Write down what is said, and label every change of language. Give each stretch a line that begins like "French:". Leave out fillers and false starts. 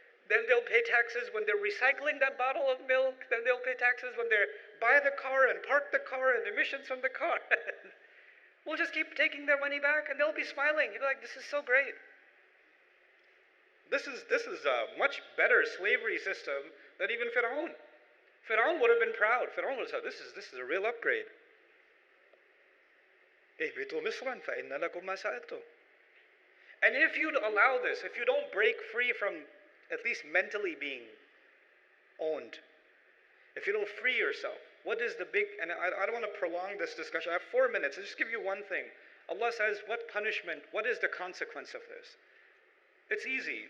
English: Then they'll pay taxes when they're recycling that bottle of milk. Then they'll pay taxes when they buy the car and park the car and emissions from the car. We'll just keep taking their money back, and they'll be smiling. You'll be like, this is so great. This is a much better slavery system than even Fir'aun. Fir'aun would have been proud. Fir'aun would have said, this is a real upgrade.
Arabic: اهبطوا مصرا فإن لكم ما سألتم.
English: And if you allow this, if you don't break free from at least mentally being owned, if you don't free yourself, what is the big, and I don't want to prolong this discussion. I have 4 minutes. I'll just give you one thing. Allah says, what punishment, what is the consequence of this? It's easy.